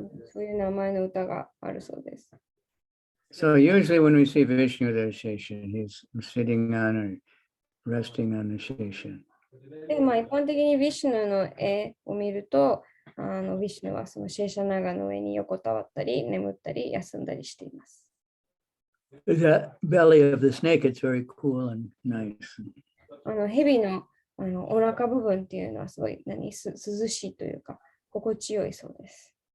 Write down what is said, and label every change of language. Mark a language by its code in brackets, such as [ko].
[ja] そういう名前の歌があるそうです。 [en] So usually when we see Vishnu, there's Shesha. He's sitting on or resting on the Shesha. [ja] で、一般的にヴィシュヌの絵を見ると、ヴィシュヌはそのシェシャナガの上に横たわったり、眠ったり、休んだりしています。 [en] The belly of the snake, it's very cool and nice. [ja] 蛇のお腹部分っていうのはすごい涼しいというか、心地よいそうです。